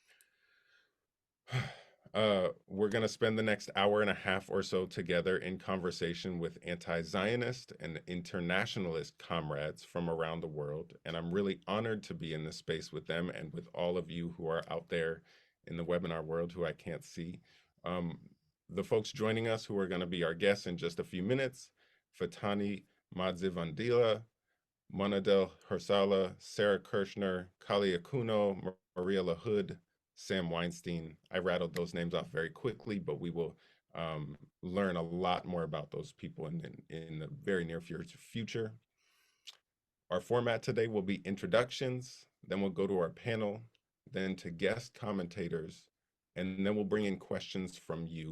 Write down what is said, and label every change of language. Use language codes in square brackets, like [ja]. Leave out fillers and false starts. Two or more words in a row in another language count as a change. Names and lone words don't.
[en] We're going to spend the next hour and a half or so together in conversation with anti-Zionist and internationalist comrades from around the world. And I'm really honored to be in this space with them and with all of you who are out there in the webinar world who I can't see. The folks joining us who are going to be our guests in just a few minutes: Phethani Madzivhandila, Monadel, Herzallah, Sara Kershnar, Kali Akuno, Maria LaHood, Sam Weinstein. I rattled those names off very quickly, but we will learn a lot more about those people in the very near future. Our format today will be introductions, then we'll go to our panel, then to guest commentators, and then we'll bring in questions from you.